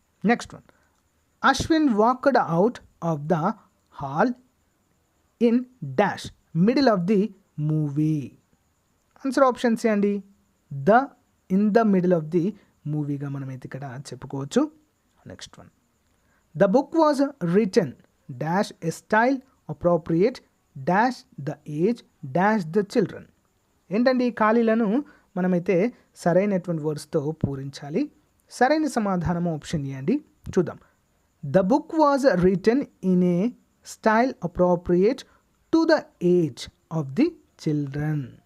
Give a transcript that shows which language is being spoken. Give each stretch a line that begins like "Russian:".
English: Next one, Ashwin walked out of the hall in dash middle of the movie. Answer option C అండి, in the middle of the movie
Telugu: గా మనం అయితే ఇక్కడ చెప్పుకోవచ్చు.
English: Next one, the book was written dash a style appropriate dash the age dash the children.
Telugu: ఏంటండి ఈ ఖాళీలను మనమైతే సరైనటువంటి వర్డ్స్తో పూరించాలి. సరైన సమాధానం ఆప్షన్ ఏ అండి. చూద్దాం.
English: The book was written in a style appropriate to the age of the children.